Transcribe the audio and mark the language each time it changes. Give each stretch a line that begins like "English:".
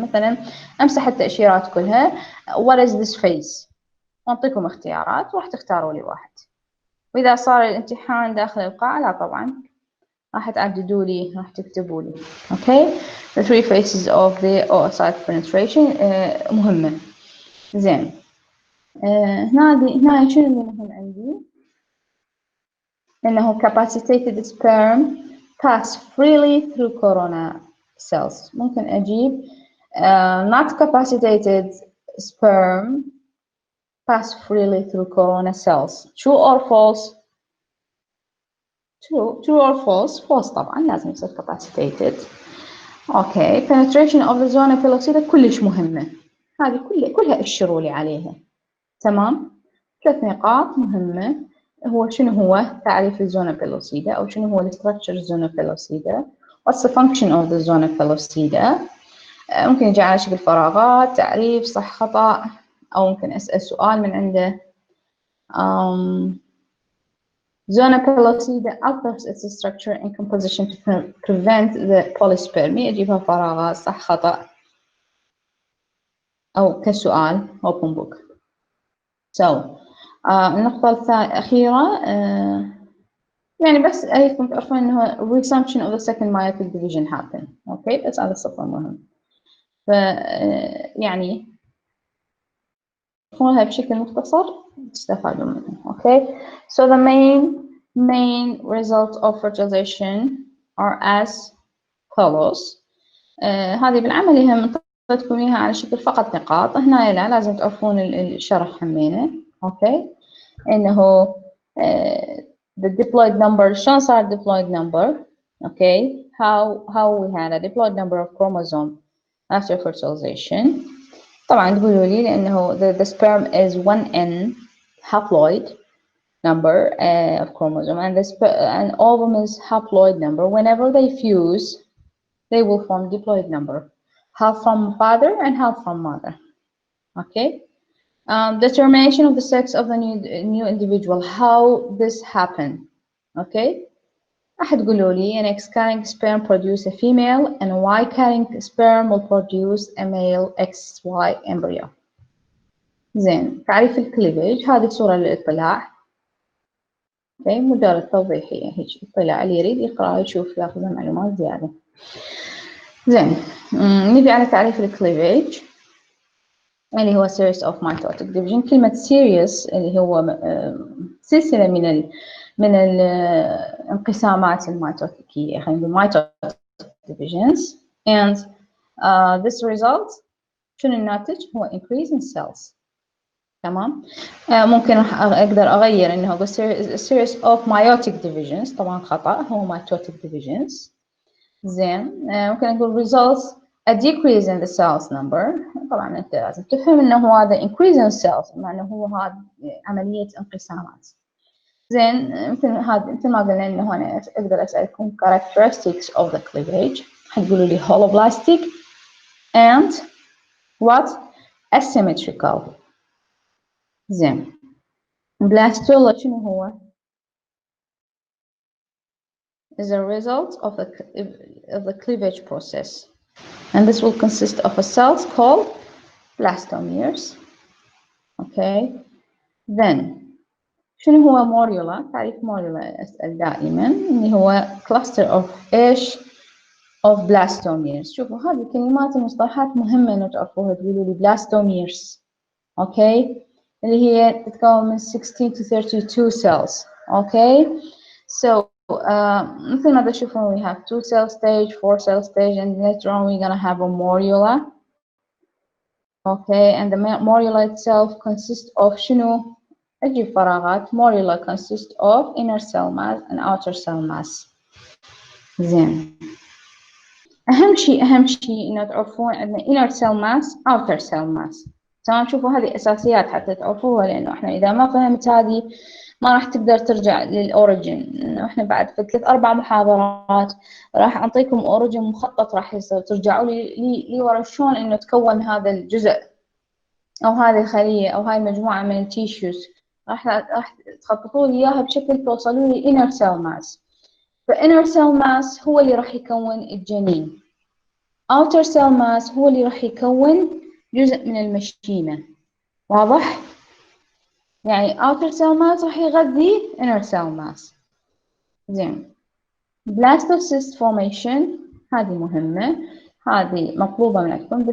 Arabic: مثلا أمسح التأشيرات كلها
English: what is this phase
Arabic: وأعطيكم اختيارات وراح تختاروا لي واحد. وإذا صار الامتحان داخل القاعة لا طبعا راح تعددوا لي راح تكتبوا لي.
English: okay the three phases of the oocyte penetration
Arabic: مهمة. زين هنا شنو اللي مهم عندي؟ إنه
English: capacitated sperm pass freely through corona cells.
Arabic: ممكن أجيب
English: not capacitated sperm pass freely through corona cells. True or false? True or false?
Arabic: False طبعا لازم يصير capacitated.
English: Okay, penetration of the zona pellucida
Arabic: كلش مهمة. هذه كلها اشروا لي عليها. تمام. 3 نقاط مهمة. هو شنو هو تعريف الزونا pellucida أو شنو هو structure الزونا pellucida.
English: What's the function of the zona pellucida.
Arabic: ممكن يجي على شكل فراغات تعريف صح خطأ أو ممكن أسأل سؤال من عنده.
English: Zona pellucida alters its structure and composition to prevent the polyspermy.
Arabic: أجيبها فراغات صح خطأ أو كسؤال open book. So النقطة الأخيرة يعني بس أيكم تعرفون إنه
English: resumption of the second meiotic division happen.
Arabic: أوكي بس هذا الصفر مهم. ف يعني نقولها بشكل مختصر تستفادوا منه.
English: Okay so the main results of fertilization are as follows.
Arabic: هذه بالعملية منطقتكم إياها على شكل فقط نقاط. هنا لا لازم تعرفون الشرح همينة.
English: okay إنه the diploid number
Arabic: شلون صار
English: diploid number. Okay how we had a diploid number of chromosome after fertilization.
Arabic: طبعا تقولوا لي لأنه
English: the sperm is 1n haploid number of chromosome and ovum is haploid number. Whenever they fuse they will form diploid number, half from father and half from mother. Okay. Determination of the sex of the new individual. How this happen? Okay.
Arabic: راح تقولوا لي
English: an X carrying sperm produce a female and a Y carrying sperm will produce a male XY embryo.
Arabic: زين تعريف الكليفج هذه صورة للاطلاع. اوكي مجرد توضيحية هيك اطلاع اللي يريد يقرأ يشوف ياخذ معلومات زيادة. زين نبي على تعريف الكليفج اللي هو
English: series of mitotic division.
Arabic: كلمة series اللي هو سلسلة من الانقسامات الميتوتيكية خلينا نقول mitotic divisions
English: and this result
Arabic: شنو الناتج هو
English: increase in cells.
Arabic: تمام. ممكن أقدر أغير إنه هو
English: series of meiotic divisions
Arabic: طبعا خطأ هو mitotic divisions. زين ممكن نقول
English: results a decrease in the cells number.
Arabic: طبعا أنت لازم تفهم إنه هذا
English: increase in cells
Arabic: معناه هو هذا عملية انقسامات. زين ممكن هذا مثل ما قلنا إنه أنا أقدر أسألكم
English: characteristics of the cleavage.
Arabic: حتقولوا لي
English: holoblastic and what asymmetrical.
Arabic: زين
English: blastola
Arabic: شنو هو؟
English: is a result of the cleavage process and this will consist of a cells called blastomeres.
Arabic: Okay then شنو هو morula؟ تعريف morula أسأل دائما اللي هو
English: cluster of
Arabic: إيش of blastomeres. شوفوا هذه الكلمات المصطلحات مهمة إنه تعرفوها تقولوا لي blastomeres. Okay اللي هي تتكون من 16 to 32 cells.
English: Okay so
Arabic: مثل ما تشوفون
English: we have 2 cell stage, 4 cell stage and later on we're gonna have a morula. Okay and the morula itself consists of
Arabic: شنو؟ أجيب فراغات.
English: morula consists of inner cell mass and outer cell mass.
Arabic: زين أهم شيء إنه تعرفون عندنا inner cell mass outer cell mass. تمام شوفوا هذه أساسيات حتى تعرفوها لأنه إحنا إذا ما فهمت هذه ما راح تقدر ترجع للأوريجين. إنه إحنا بعد في 3-4 محاضرات راح أعطيكم أوريجين مخطط راح يصير ترجعوا لي ورا شلون إنه تكون هذا الجزء أو هذه الخلية أو هاي المجموعة من التيشوز. راح تخططوا لي إياها بشكل توصلوا لي inner cell mass. فinner cell mass هو اللي راح يكون الجنين. outer cell mass هو اللي راح يكون جزء من المشيمة. واضح؟ يعني outer cell mass راح يغذي inner cell mass. زين. blastocyst formation هذه مهمة، هذه مطلوبة منكم.